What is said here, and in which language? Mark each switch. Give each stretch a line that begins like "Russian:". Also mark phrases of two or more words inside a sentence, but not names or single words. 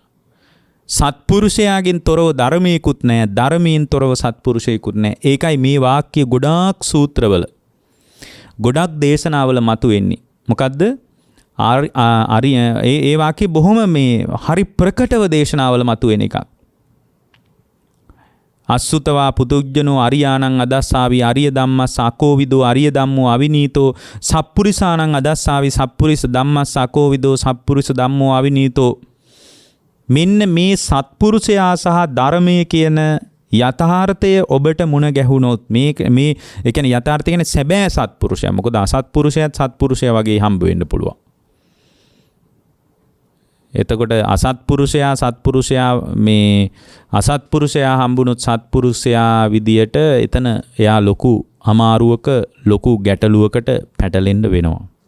Sinhala: සත්පුරුෂයාගෙන් තොරව ධර්මයකුත් නැහැ, ධර්මයෙන් තොරව සත්පුරුෂයෙකුත් නැහැ. ඒකයි මේ වාක්‍ය ගොඩාක් සූත්‍රවල ගොඩක් දේශනාවල මතුවෙන්නේ. මොකද්ද? ඒ වාක්‍ය බොහොම මේ හරි ප්‍රකටව දේශනාවල මතුවෙන එකක්.
Pali: අසුතවා පුදුජ්ජනෝ අරියානං අදස්සාවි අරිය ධම්මස් අකෝවිදෝ අරිය ධම්මෝ අවිනීතෝ සප්පුරිසානං අදස්සාවි සප්පුරිස ධම්මස් අකෝවිදෝ සප්පුරිස ධම්මෝ අවිනීතෝ.
Sinhala: මෙන්න මේ සත්පුරුෂයා සහ ධර්මය කියන යථාර්ථය ඔබට මුණ ගැහුණොත් මේ ඒ කියන්නේ යථාර්ථය කියන්නේ සැබෑ සත්පුරුෂයා. මොකද අසත්පුරුෂයාත් සත්පුරුෂයා වගේ හම්බ වෙන්න පුළුවන්. එතකොට අසත්පුරුෂයා සත්පුරුෂයා මේ අසත්පුරුෂයා හම්බුනොත් සත්පුරුෂයා විදියට එතන එයා ලොකු අමාරුවක ලොකු ගැටලුවකට පැටලෙන්න වෙනවා.